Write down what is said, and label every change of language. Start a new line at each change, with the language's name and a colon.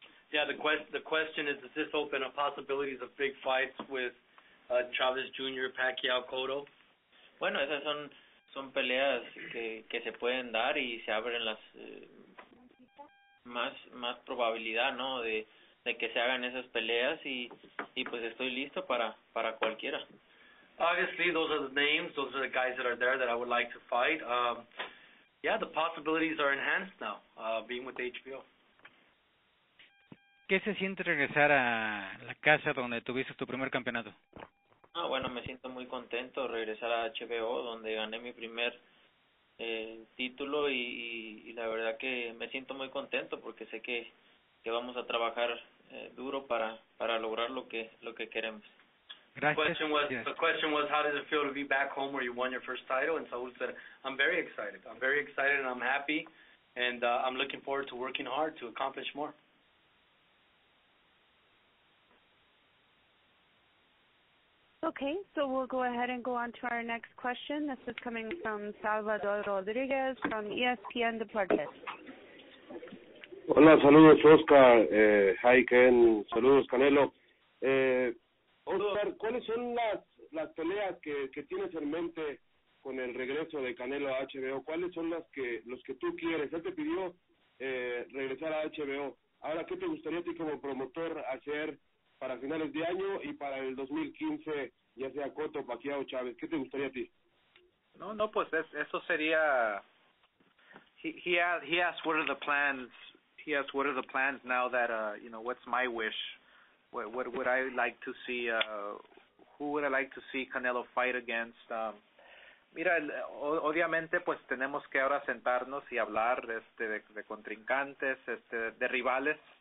English: Yeah, the question is, does this open up possibilities of big fights with Chávez Jr., Pacquiao, Cotto?
Spanish: Bueno, esas son peleas que se pueden dar y se abren las más probabilidad, ¿no? De que se hagan esas peleas y pues estoy listo para cualquiera.
English: Obviously, those are the names, those are the guys that are there that I would like to fight. Yeah, the possibilities are enhanced now, being with HBO.
Spanish: ¿Qué se siente regresar a la casa donde tuviste tu primer campeonato? Bueno, me siento muy contento regresar a HBO, donde gané mi primer título y la verdad que me siento muy contento porque sé que vamos a trabajar duro para lograr lo que queremos. Gracias.
English: The question was, how does it feel to be back home where you won your first title? And Saul said, I'm very excited. I'm very excited and I'm happy, and I'm looking forward to working hard to accomplish more. Okay, so we'll go ahead and go on to our next question. This is coming from Salvador Rodriguez from ESPN Deportes.
Spanish: Hola, saludos Oscar,
English: hi Ken,
Spanish: saludos Canelo. Oscar, ¿cuáles son las peleas que tienes en mente con el regreso de Canelo a HBO? ¿Cuáles son los que tú quieres? Él te pidió regresar a HBO. Ahora, ¿qué te gustaría a ti como promotor hacer para finales de año y para el 2015, ya sea Cotto, Pacquiao, Chávez? ¿Qué te gustaría a ti? No, pues eso sería.
English: He asked what are the plans. He asked what are the plans now that what's my wish? What would I like to see? Who would I like to see Canelo fight against?
Spanish: Mira, obviamente pues tenemos que ahora sentarnos y hablar de contrincantes, de rivales.